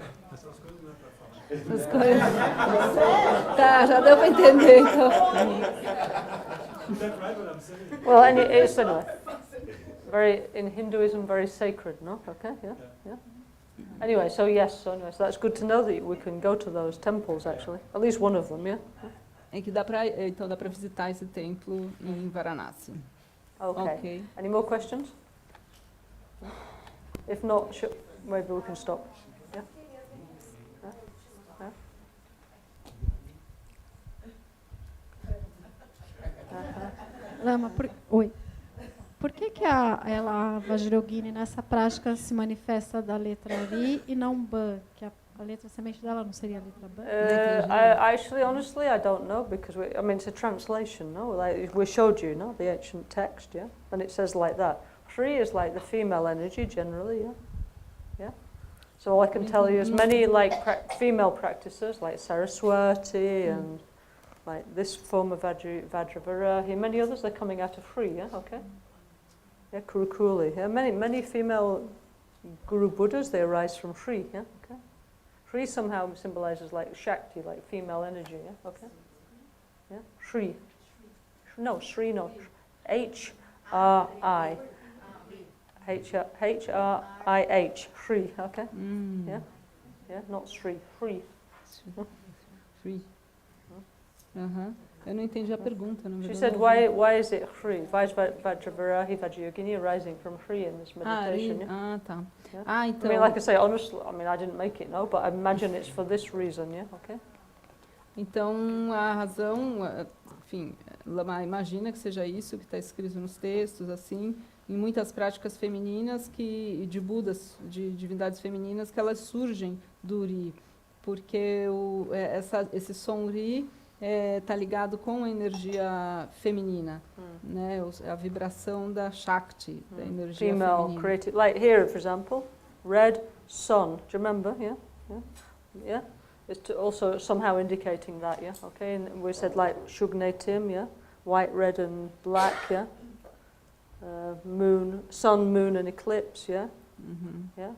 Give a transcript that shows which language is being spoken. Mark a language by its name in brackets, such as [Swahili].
[Portuguese] Essas coisas não é para falar. Essas coisas. Tá, já deu para entender, então. [English] Is that right what I'm saying? Well, and it's anyway. In Hinduism, very sacred, no? Okay, yeah. Anyway, so that's good to know that we can go to those temples, actually. At least one of them, yeah? [Portuguese] Que dá para visitar esse templo em Varanasi. [English] Okay. Any more questions? If not, maybe we can stop. Yeah? [Portuguese] Lama, por que a Vajrayogini nessa prática se manifesta da letra Ri e não Ba? Que a letra semente dela não seria a letra Ba? [English] Honestly, I don't know, because it's a translation, no? Like we showed you, no? The ancient text, yeah? And it says like that. Shri is like the female energy generally, yeah? So all I can tell you is many female practices like Saraswati and like this form of Vajravarahi, many others are coming out of Shri, yeah? Okay? Yeah, Kurukuli, yeah? Many female Guru Buddhas, they arise from Shri, yeah? Okay? Shri somehow symbolizes like Shakti, like female energy, yeah? Okay? Yeah? Shri. No, Shri, no. H-R-I. H-R-I-H. Shri, okay? Yeah? Yeah, not Shri. Shri. Shri. [Portuguese] Eu não entendi a pergunta, na verdade. [English] She said, why is it Shri? Why is Vajravarahi Vajrayogini arising from Shri in this meditation? [Portuguese] Tá. [English] Yeah? [Portuguese] Então... [English] like I say, honestly, I didn't make it, no, but I imagine it's for this reason, yeah? Okay? [Portuguese] Então, a razão, enfim, Lama imagina que seja isso que está escrito nos textos, assim, em muitas práticas femininas de Budas, de divindades femininas, que elas surgem do Ri, porque esse som Ri está ligado com a energia feminina, né? A vibração da Shakti, da energia [English] Female [Portuguese] feminina. [English] creative, like here, for example, red sun. Do you remember? Yeah. It's also somehow indicating that, yeah. Okay, and we said like Shugnetim, yeah, white, red, and black, yeah. Moon, sun, moon, and eclipse, yeah. Yeah.